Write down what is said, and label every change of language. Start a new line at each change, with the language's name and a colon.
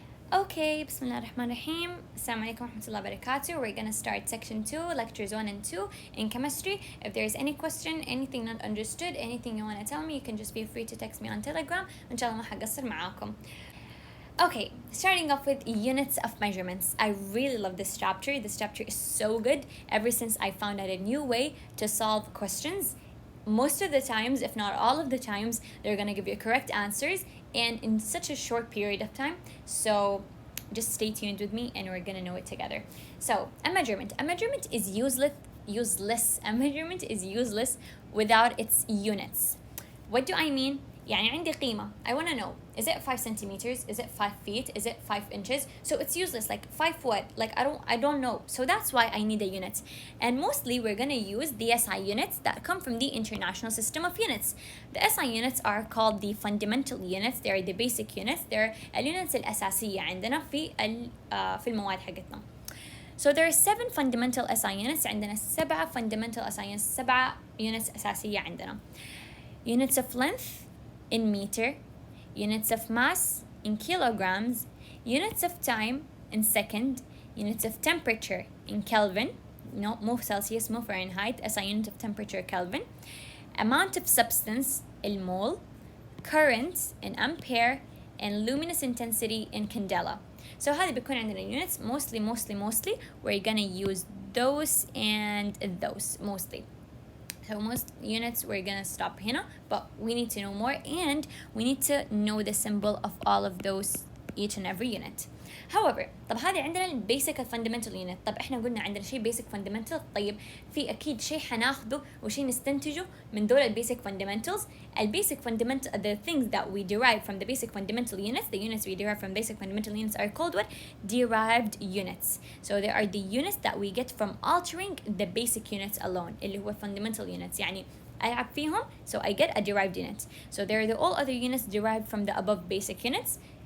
Arabic: Okay, بسم الله الرحمن الرحيم. السلام عليكم ورحمة الله وبركاته.
English: We're gonna start section 2, lectures 1 and 2 in chemistry. If there is any question, anything not understood, anything you want to tell me, you can just feel free to text me on Telegram.
Arabic: إن شاء الله ما حقصر معاكم.
English: Okay, starting off with units of measurements. I really love this chapter. This chapter is so good ever since I found out a new way to solve questions. Most of the times, if not all of the times, they're going to give you correct answers and in such a short period of time. So just stay tuned with me and we're going to know it together. So a measurement is useless. A measurement is useless without its units. What do I mean?
Arabic: يعني عندي قيمة.
English: I want to know, is it 5 centimeters? Is it 5 feet? Is it 5 inches? So it's useless. Like 5 what? Like I don't know. So that's why I need a unit. And mostly we're going to use the SI units that come from the International System of Units. The SI units are called the fundamental units. They're the basic units.
Arabic: They're الunits الأساسية عندنا في المواد حقتنا.
English: So there are 7 fundamental SI units. عندنا 7 fundamental SI units.
Arabic: 7 units أساسية عندنا.
English: Units of length in meter, units of mass in kilograms, units of time in second, units of temperature in Kelvin, no,
Arabic: مو
English: Celsius, مو Fahrenheit, as a unit of temperature Kelvin, amount of substance in mole, current in ampere, and luminous intensity in candela.
Arabic: So هذه بيكون عندنا units.
English: Mostly we're gonna use those and those mostly. So most units we're gonna stop here, but we need to know more and we need to know the symbol of all of those each and every unit.
Arabic: However, طب هذه عندنا البيسك fundamental unit. طب احنا قلنا عندنا شيء basic fundamental. طيب في اكيد شيء حناخده وشيء نستنتجه من دول البيسك fundamentals.
English: البيسك fundamental, the things that we derive from the basic fundamental units, the units we derive from basic fundamental units are called what? Derived units. So they are the units that we get from altering the basic units alone,
Arabic: اللي هو
English: fundamental units.
Arabic: يعني ألعب فيهم,
English: so I get a derived unit. So there are the all other units derived from the above basic units.